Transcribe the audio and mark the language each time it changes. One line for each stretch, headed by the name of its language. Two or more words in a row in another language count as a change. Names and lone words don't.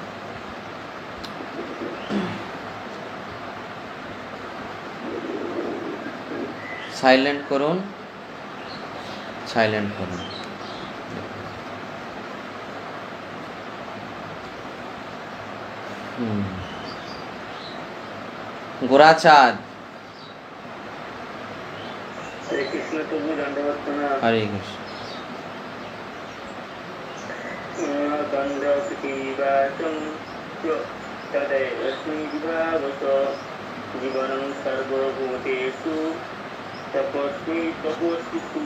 Bangla: সাইলেন্ট করুন, সাইলেন্ট করুন। গোরাচাঁদ।
Hindi: हरे कृष्ण प्रभु दंडवत प्रणाम। हरे कृष्ण।
Sanskrit: गंधकीवाचं तदैवस्मि विभावत जीवनं सर्वभूतेषु तपस्वी तपोस्विषु।